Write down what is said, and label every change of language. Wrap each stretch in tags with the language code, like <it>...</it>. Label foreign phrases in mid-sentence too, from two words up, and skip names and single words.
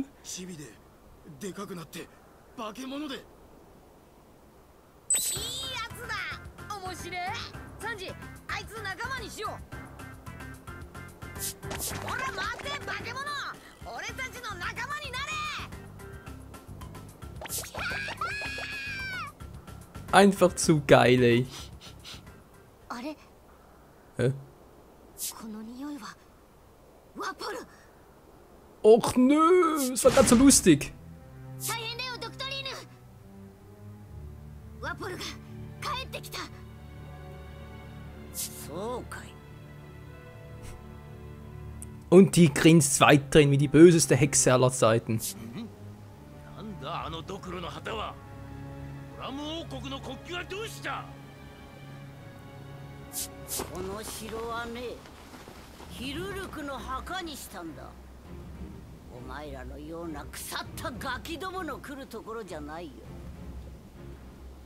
<ja>チビででかくなって化け物で。いいやつだ。面白い。サンジ、あいつ仲間にしよう。ほら待て化け物、俺たちの仲間になれ。</ja> <de>Einfach zu geil, ey.</de> <ja>あれ？</ja> <de>Hä?</de> <ja>この匂いはワポル。</ja> <de>Och nö, es war gerade so lustig.</de> <ja>大変だよドクトリーヌ。ワポルが帰ってきた。そうかい。</ja> <de>Und die grinst weiterhin wie die böseste Hexe aller Zeiten.</de> <ja>なんだあのドクロの旗は。ドラム王国の国旗はどうした？この城はね、ヒルルクの墓にしたんだ。お前らのような腐ったガキどもの来るところじゃないよ。</ja>